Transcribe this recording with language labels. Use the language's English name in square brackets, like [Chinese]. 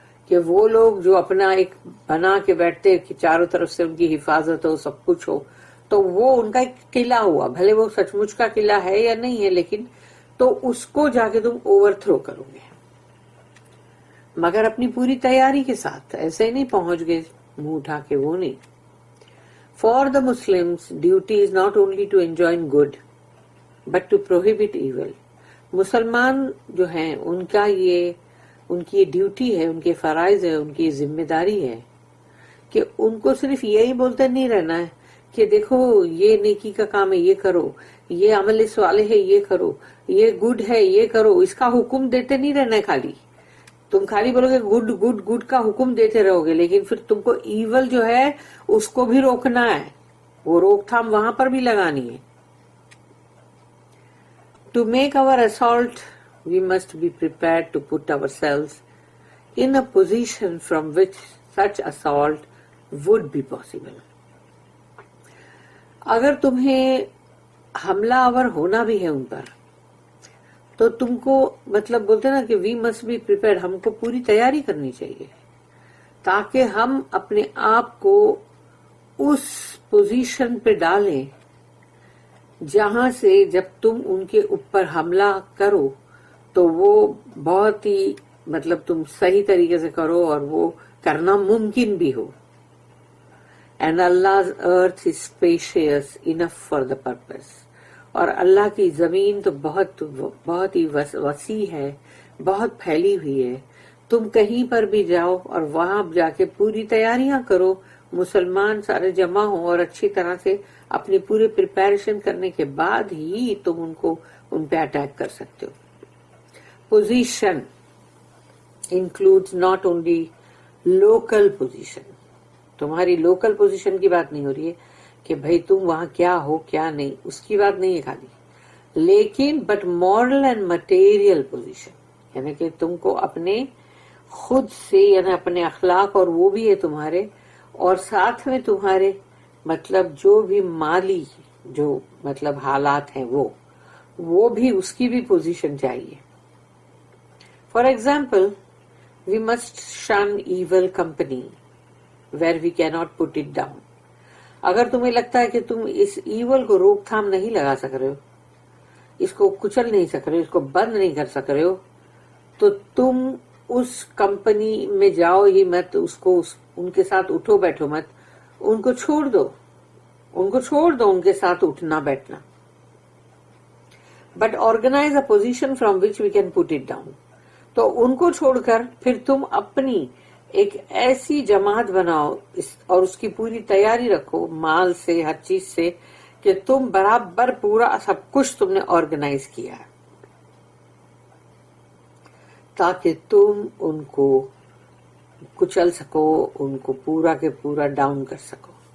[Urdu] کہ وہ لوگ جو اپنا ایک بنا کے بیٹھتے کہ چاروں طرف سے ان کی حفاظت ہو، سب کچھ ہو، تو وہ ان کا ایک قلعہ ہوا، بھلے وہ سچ مچ کا قلعہ ہے یا نہیں ہے، لیکن تو اس کو جا کے تم اوور تھرو کرو گے، مگر اپنی پوری تیاری کے ساتھ. ایسے ہی نہیں پہنچ گئے منہ اٹھا کے، وہ نہیں. [English] For the Muslims, duty is not only to enjoin good, but to prohibit evil. [Urdu] مسلمان جو ہیں ان کی یہ ڈیوٹی ہے، ان کے فرائض ہے، ان کی ذمہ داری ہے کہ ان کو صرف یہی بولتے نہیں رہنا ہے کہ دیکھو یہ نیکی کا کام ہے یہ کرو، یہ عمل صالح ہے یہ کرو، یہ گڈ ہے یہ کرو، اس کا حکم دیتے نہیں رہنا ہے. خالی تم خالی بولو گے گڈ گڈ گڈ کا حکم دیتے رہو گے، لیکن پھر تم کو ایول جو ہے اس کو بھی روکنا ہے، وہ روک تھام وہاں پر بھی لگانی ہے. [English] To make our assault, we must be prepared to put ourselves in a position from which such assault would be possible. [Urdu] اگر تمہیں حملہ آور ہونا بھی ہے ان پر، تو تم کو مطلب بولتے نا کہ [English] we must be prepared, [Urdu] ہم کو پوری تیاری کرنی چاہیے تاکہ ہم اپنے آپ کو اس پوزیشن پہ ڈالیں جہاں سے جب تم ان کے اوپر حملہ کرو تو وہ بہت ہی مطلب تم صحیح طریقے سے کرو اور وہ کرنا ممکن بھی ہو. [English] And Allah's earth is spacious enough for the purpose. [Urdu] اور اللہ کی زمین تو بہت ہی وسیع ہے، بہت پھیلی ہوئی ہے. تم کہیں پر بھی جاؤ اور وہاں جا کے پوری تیاریاں کرو، مسلمان سارے جمع ہوں اور اچھی طرح سے اپنی پورے پریپیریشن کرنے کے بعد ہی تم ان پہ اٹیک کر سکتے ہو. [English] Position includes not only local position. [Urdu] تمہاری لوکل پوزیشن کی بات نہیں ہو رہی ہے کہ بھئی تم وہاں کیا ہو کیا نہیں، اس کی بات نہیں ہے خالی، لیکن [English] but moral and material position, [Urdu] یعنی کہ تم کو اپنے خود سے، یعنی اپنے اخلاق اور وہ بھی ہے تمہارے، اور ساتھ میں تمہارے مطلب جو بھی مالی جو مطلب حالات ہیں وہ بھی اس کی بھی پوزیشن چاہیے. [English] For example we must shun evil company where we cannot put it down. [Urdu] اگر تمہیں لگتا ہے کہ تم اس ایول کو روک تھام نہیں لگا سک رہے ہو، اس کو کچل نہیں سک رہے ہو، اس کو بند نہیں کر سک رہے ہو، تو تم اس کمپنی میں جاؤ ہی مت، ان کے ساتھ اٹھو بیٹھو مت، ان کو چھوڑ دو ان کے ساتھ اٹھنا بیٹھنا. [English] But organize a position from which we can put it down. [Urdu] تو ان کو چھوڑ کر پھر تم اپنی ایک ایسی جماعت بناؤ اور اس کی پوری تیاری رکھو، مال سے ہر چیز سے، کہ تم برابر پورا سب کچھ تم نے آرگنائز کیا ہے تاکہ تم ان کو کچل سکو، ان کو پورا کے پورا ڈاؤن کر سکو.